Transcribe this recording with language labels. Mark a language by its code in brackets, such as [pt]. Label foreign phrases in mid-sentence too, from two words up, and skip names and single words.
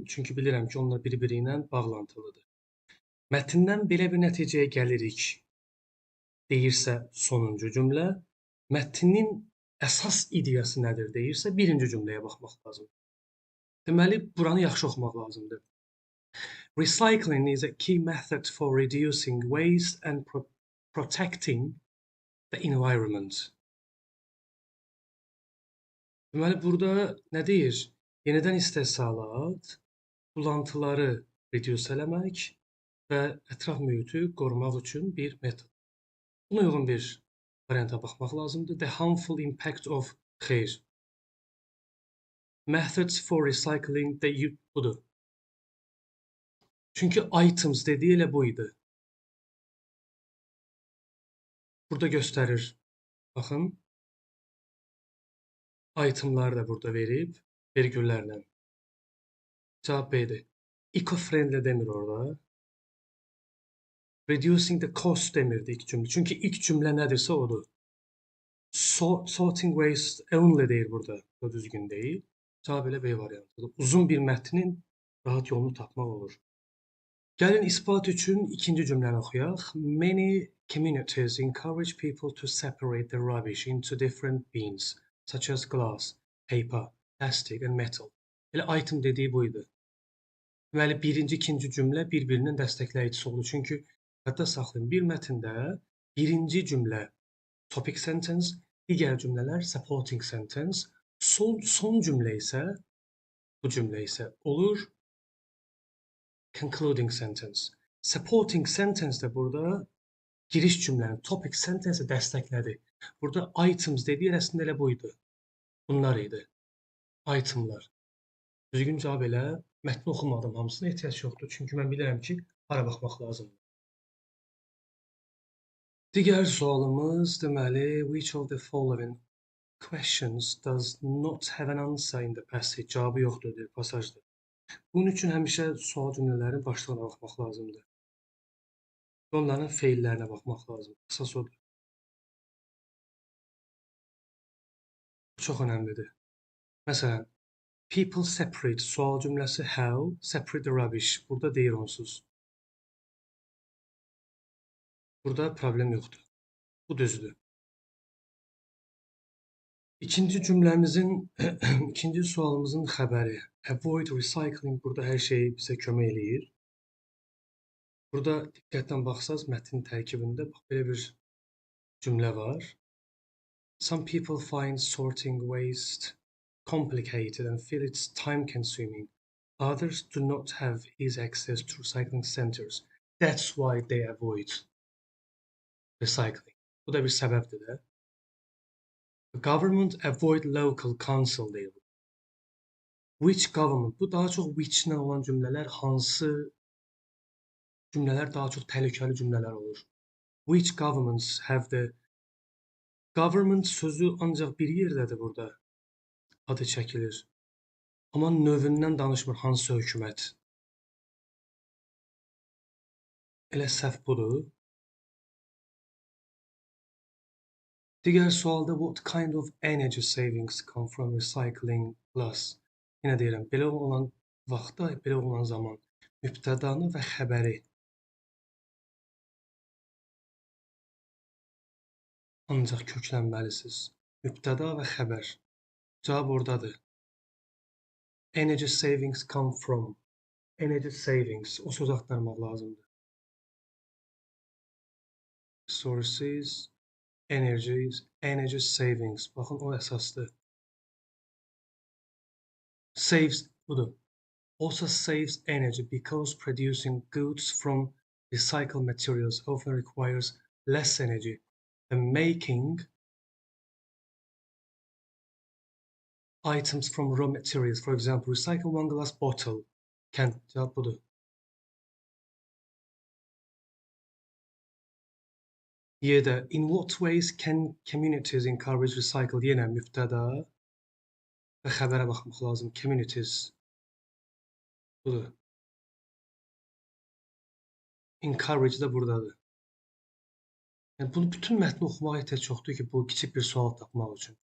[az] Çünki bilirəm ki, onlar bir-biri ilə bağlantılıdır. Mətndən belə bir nəticəyə gəlirik deyirsə sonuncu cümlə, mətnin əsas ideyası nədir deyirsə birinci cümləyə baxmaq lazımdır. Deməli, buranı yaxşı oxumaq lazımdır. [en] Recycling is a key method for reducing waste and protecting the environment. [az] Deməli, burada nə deyir? Yenidən istehsalat, bulantıları reduce eləmək və ətraf mühiti qorumaq üçün bir metod. Buna uyğun bir varianta baxmaq lazımdır. [en] The harmful impact of xeyr. Methods for recycling the budur. [az] Çünki items dediyi elə bu idi. Burada göstərir. Baxın. Itemları da burada verib. Vergüllərlə. Cavab B-dir. Eco-friendly demir orada. [en] Reducing the cost [az] demirdi ilk cümlə. Çünki ilk cümlə nədirsə odur. [en] Sorting waste only [az] deyir burada. Bu düzgün deyil. Cavab elə B variantıdır. Uzun bir mətnin rahat yolunu tapmaq olur. Gəlin isbat üçün ikinci cümləni oxuyaq. [en] Many communities encourage people to separate the rubbish into different bins, such as glass, paper, plastic and metal. [az] Elə item dediyi buydu. Deməli, birinci, ikinci cümlə bir-birinin dəstəkləyicisi olur. Çünki hətta saxlayın, bir mətndə birinci cümlə [en] topic sentence, [az] digər cümlələr [en] supporting sentence, [az] son cümlə isə, bu cümlə isə olur [en] concluding sentence. Supporting sentence [az] də burada giriş cümlənin [en] topic sentence [az] dəstəklədi. Burada items dediyi əslində elə buydu. Bunlar idi. Itemlar. Düzgün cavab elə. Mətni oxumadım hamısına ehtiyac yoxdur. Çünki mən bilirəm ki, hara baxmaq lazımdır. Digər sualımız deməli, [en] which of the following questions does not have an answer in the passage? [az] Cavabı yoxdur deyir pasajda. Bunun üçün həmişə sual cümlələrin başlığına baxmaq lazımdır. Onların feillərinə baxmaq lazımdır. Əsas odur. Bu çox önəmlidir. Məsələn, [en] people separate [az] sual cümləsi [en] how, separate the rubbish. [az] Burada deyir onsuz. Burada problem yoxdur. Bu düzdür. İkinci cümləmizin, ikinci sualımızın xəbəri. [en] Avoid recycling [az] burada hər şeyi bizə kömək eləyir. Burada diqqətlə baxsaz mətnin tərkibində bax belə bir cümlə var. [en] Some people find sorting waste complicated and feel it's time consuming. Others do not have easy access to recycling centers. That's why they avoid recycling. [az] Bu da bir səbəbdir də. [en] The government avoid local council deyil. Which government? [az] Bu daha çox which-lə olan cümlələr hansı cümlələr daha çox təhlükəli cümlələr olur. [en] Which governments have the government [az] sözü ancaq bir yerdədir burada. adı çəkilir. Amma növündən danışmır hansı hökumət. Elə səhv budur. Digər sualda [en] what kind of energy savings come from recycling plus? [az] Yenə deyirəm, belə olan vaxtda, belə olan zaman mübtədanı və xəbəri ancaq köklənməlisiniz. Mübtəda və xəbər. Cavab ordadır. [en] Energy savings come from. Energy savings. [az] O söz axtarmaq lazımdır. [en] Sources, energies, energy savings. [az] Baxın, o əsasdır. Saves budur. [en] Also saves energy because producing goods from recycled materials often requires less energy than making items from raw materials. For example, recycle one glass bottle. [az] Cevap budur. [en] Y'də in what ways can communities encourage recycle? [az] Yenə mübtəda və xəbərə baxmaq lazım. Communities budur. Encourage də buradadır. Yəni bunu bütün mətni oxumağa ehtiyac yoxdur ki, bu kiçik bir sual tapmaq üçün.